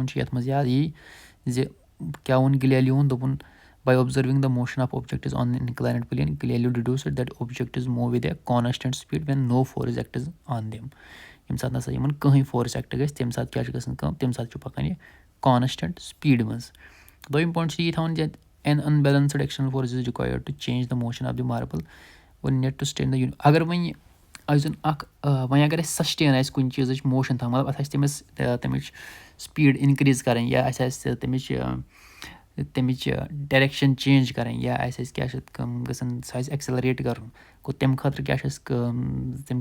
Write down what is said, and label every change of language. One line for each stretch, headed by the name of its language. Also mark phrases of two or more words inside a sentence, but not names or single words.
Kashmiri: چھُ یَتھ منٛز یاد یی زِ کیٛاہ ووٚن گِلیلیوٗوُن دوٚپُن
English: by observing the motion of objects on inclined plane Galileo deduced that objects move with a constant speed when no force acts on them
Kashmiri: ییٚمہِ ساتہٕ نَسا یِمَن کٕہٕنۍ فورس ایٚکٹ گژھِ تَمہِ ساتہٕ کیٛاہ چھُ گژھان کٲم تَمہِ ساتہٕ چھُ پَکان یہِ
English: constant speed
Kashmiri: منٛز دوٚیِم پویِنٛٹ چھُ یی تھاوُن زِ
English: an unbalanced external force is required to change the motion of the marble or not to stand the
Kashmiri: اگر وۄنۍ یُس زَن اَکھ وۄنۍ اگر اَسہِ سَسٹین آسہِ کُنہِ چیٖزٕچ موشَن تھاوٕنۍ مطلب اَتھ آسہِ تَمِچ سپیٖڈ اِنکرٛیٖز کَرٕنۍ یا اَسہِ آسہِ تَمِچ
English: direction change
Kashmiri: کَرٕنۍ یا اَسہِ آسہِ کیٛاہ چھِ اَتھ کٲم گژھان سُہ آسہِ ایٚکسَلریٹ کَرُن گوٚو تَمہِ خٲطرٕ کیٛاہ چھُ اَسہِ کٲم تَمہِ